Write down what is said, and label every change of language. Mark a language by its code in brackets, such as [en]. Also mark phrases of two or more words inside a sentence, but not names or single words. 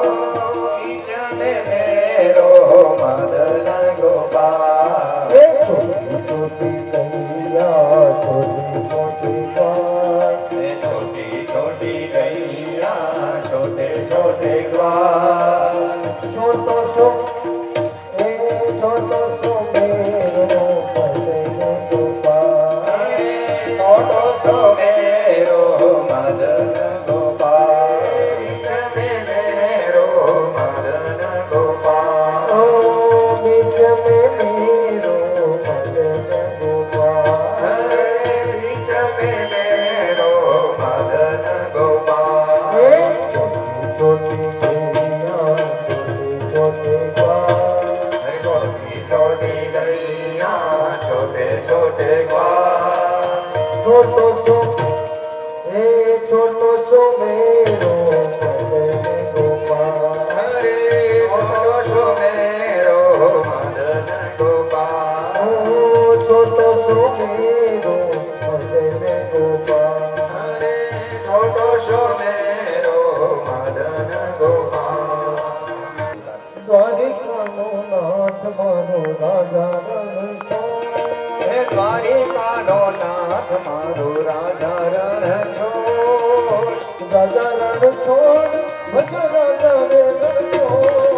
[hi] बीच में मेरो मदन गोपाल, छोटी छोटी गैया छोटी छोटी ग्वाल, छोटी छोटी गैया छोटे छोटे ग्वाल, छोटो सो छोटो सो मेरो मदन गोपाल, छोटो सो मेरो मदन गोपाल, मेरो मदन गोपाल, ओ बीच में मेरो मदन गोपाल, बीच में मेरो मदन गोपाल, छोटी छोटी गैया छोटे छोटे ग्वाल, छोटी छोटी गैया छोटे छोटे ग्वाल, छोटो सो मेरो मदन गोपाल, छोटो सो मेरो मदन गोपाल, छोटो सो मेरो मदन गोपाल, छोटो सो मेरो मदन गोपाल, [gu] દ્વારિકાનો નાથ મારો રાજા રણછોડ, હે દ્વારિકાનો નાથ મારો રાજા રણછોડ, રાજા રણછોડ ભજ રાજા રે રણછોડ,